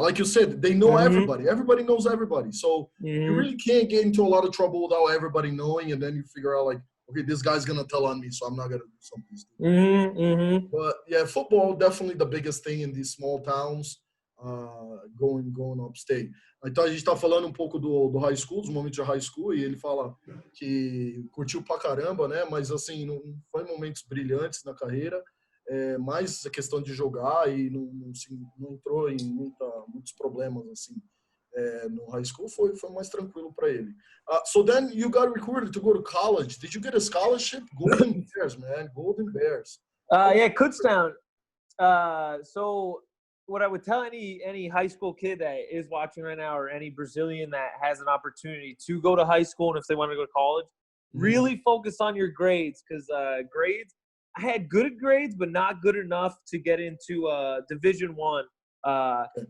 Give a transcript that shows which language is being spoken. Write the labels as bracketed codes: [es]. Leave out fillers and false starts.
[en] Like you said, they know everybody. Everybody knows everybody. So you really can't get into a lot of trouble without everybody knowing, and then you figure out like, okay, this guy's gonna tell on me, so I'm not gonna do something stupid. But yeah, football definitely the biggest thing in these small towns. Going upstate. [pt] Então a gente tá falando um pouco do high school, dos momentos de high school, e ele fala que curtiu pra caramba, né? Mas assim, não foi momentos brilhantes na carreira, mais a questão de jogar e não entrou em muitos problemas assim. No high school foi mais tranquilo para ele. [en] So then you got recruited to go to college. Did you get a scholarship? Golden Bears, man. Golden Bears. Yeah, Kutztown. So what I would tell any high school kid that is watching right now, or any Brazilian that has an opportunity to go to high school, and if they want to go to college, really focus on your grades, because grades, I had good grades, but not good enough to get into Division I.